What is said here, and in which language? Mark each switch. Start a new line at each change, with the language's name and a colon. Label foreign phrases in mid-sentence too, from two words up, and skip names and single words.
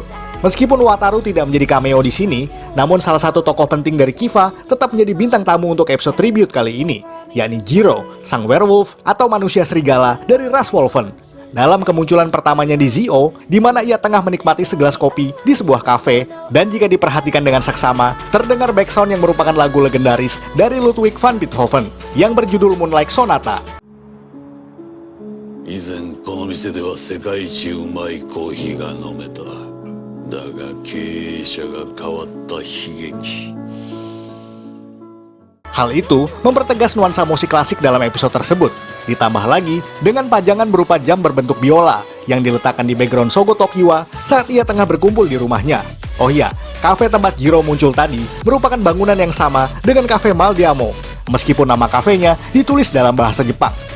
Indonesian: Meskipun Wataru tidak menjadi cameo di sini, namun salah satu tokoh penting dari Kiva tetap menjadi bintang tamu untuk episode tribute kali ini, yakni Jiro, sang werewolf atau manusia serigala dari ras Wolfen. Dalam kemunculan pertamanya di Zi-O, di mana ia tengah menikmati segelas kopi di sebuah kafe, dan jika diperhatikan dengan saksama, terdengar backsound yang merupakan lagu legendaris dari Ludwig van Beethoven yang berjudul Moonlight Sonata.
Japanese: 以前この店では世界一うまいコーヒーが飲めた。だが経営者が変わった悲劇。
Indonesian: Hal itu mempertegas nuansa musik klasik dalam episode tersebut. Ditambah lagi dengan pajangan berupa jam berbentuk biola yang diletakkan di background Sogo Tokiwa saat ia tengah berkumpul di rumahnya. Oh iya, kafe tempat Jiro muncul tadi merupakan bangunan yang sama dengan kafe Maldiamo, meskipun nama kafenya ditulis dalam bahasa Jepang.